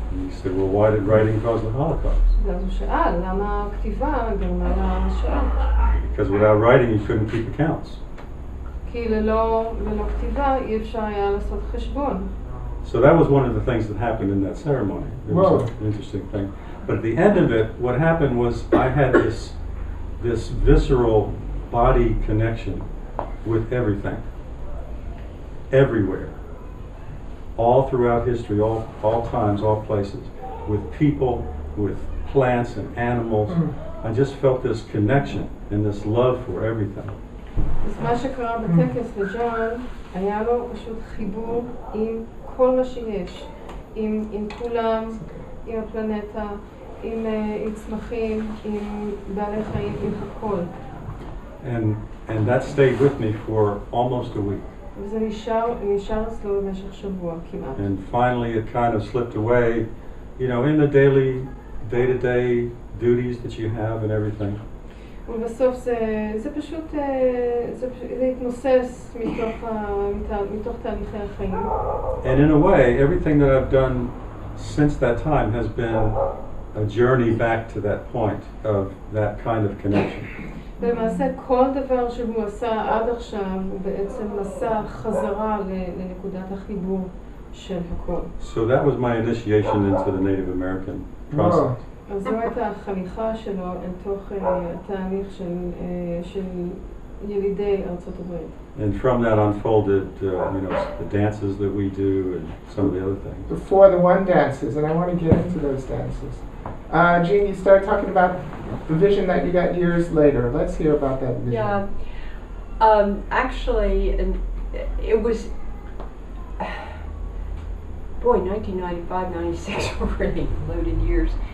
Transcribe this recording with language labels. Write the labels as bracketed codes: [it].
[en] said, well, why did writing cause the Holocaust? [he] ואז הוא שאל, למה הכתיבה גרמה לשואה? [en] Because without writing, you couldn't keep accounts. [he] כי ללא כתיבה אי אפשר היה לעשות חשבון. [en] So that was one of the things that happened in that ceremony. It was an interesting thing. But at the end of it, what happened was I had this visceral body connection with everything, everywhere, all throughout history, all times, all places, with people, with plants and animals. I just felt this connection and this love for everything. [he] אז מה שקרה בטקס לג'אן, היה לו פשוט חיבור עם כל מה שיש, עם כולם, עם הפלנטה, עם צמחים, עם בעלי חיים, עם הכל. [en] And that stayed with me for almost a week. [he] וזה נשאר אצלו במשך שבוע כמעט. [en] And finally it kind of slipped away, you know, in the day-to-day duties that you have and everything. [he] ובסוף זה פשוט, זה התנוסס מתוך תהליכי החיים. [en] And in a way, everything that I've done since that time has been a journey back to that point of that kind of connection. [he] ולמעשה כל דבר שהוא עשה עד עכשיו הוא בעצם מסע חזרה לנקודת החיבור של הכל. [en] So that was my initiation into the Native American process. [he] אז זו הייתה החניכה שלו אל תוך התהליך של ילידי ארצות הברית. [en] And from that unfolded, you know, the dances that we do and some of the other things. The 4 the 1 dances, and I want to get into those dances. Jeanne, you started talking about the vision that you got years later. Let's hear about that vision. Yeah, actually, it was, boy, 1995, 96 were really loaded years.